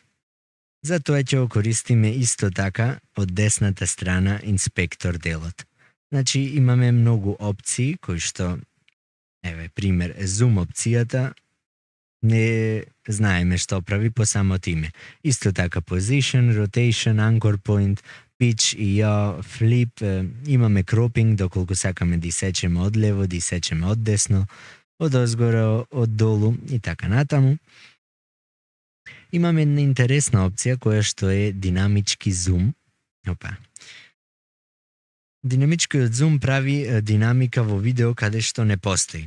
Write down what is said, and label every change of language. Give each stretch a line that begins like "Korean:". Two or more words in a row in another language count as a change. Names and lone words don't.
Macedonian: Затоа ќе го користиме исто така од десната страна инспектор делот. Значи имаме многу опции кои што, еве пример, зум опцијата не знаеме што прави по самото име. Исто така
English: position, rotation, anchor point, pitch
Macedonian: и flip, имаме cropping доколку сакаме да исечеме од лево, да исечеме од десно, од озгоре, од долу и така натаму. Имаме една интересна опција која што е динамички зум. Динамичкиот зум прави динамика во видео каде што не постои.